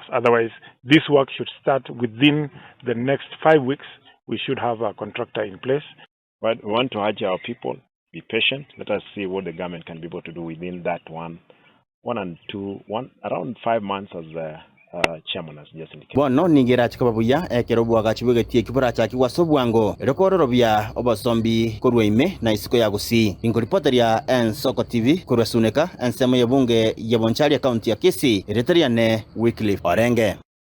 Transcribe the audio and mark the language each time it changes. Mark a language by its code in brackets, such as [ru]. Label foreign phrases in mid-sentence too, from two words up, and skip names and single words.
[en] Otherwise, this work should start within the next 5 weeks. We should have a contractor in place. But we want to urge our people, be patient. Let us see what the government can be able to do within that around 5 months, as the chairman has just indicated. [guz] Bono ningira chikababuya ekerobwaga chibugetie kibura chakigwa sobwango erokororobya obasombi korweime na isiko ya gusi ingo reporter ya Ensoko TV kurwa Suneka ensemo yebunge yebonchari county ya Kisii Eritrea ne Wycliffe Orenge.